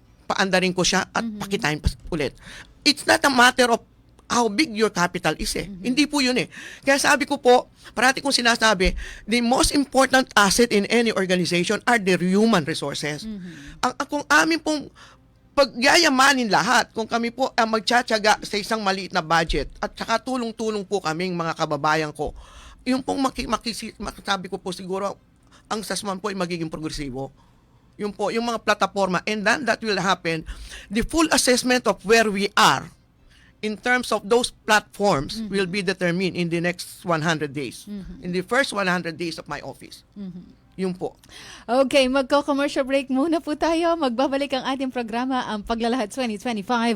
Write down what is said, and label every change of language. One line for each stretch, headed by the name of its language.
Filipino: paandarin ko siya at pakitain ulit.
English: It's not a matter of how big your capital is
Filipino: Hindi po yun Kaya sabi ko po, parati kong sinasabi,
English: the most important asset in any organization are the human resources.
Filipino: Kung amin pong pagyayamanin lahat, kung kami po magtsatsaga sa isang maliit na budget at saka tulong-tulong po kaming mga kababayan ko, yung pong sabi ko po siguro, ang SASMAN po ay magiging progresibo. Yung po, yung mga plataforma,
English: and then that will happen, the full assessment of where we are in terms of those platforms will be determined in the next 100 days. In the first 100 days of my office.
Filipino: Yun po. Okay, magko-commercial break muna po tayo. Magbabalik ang ating programa, ang Paglalahad 2025.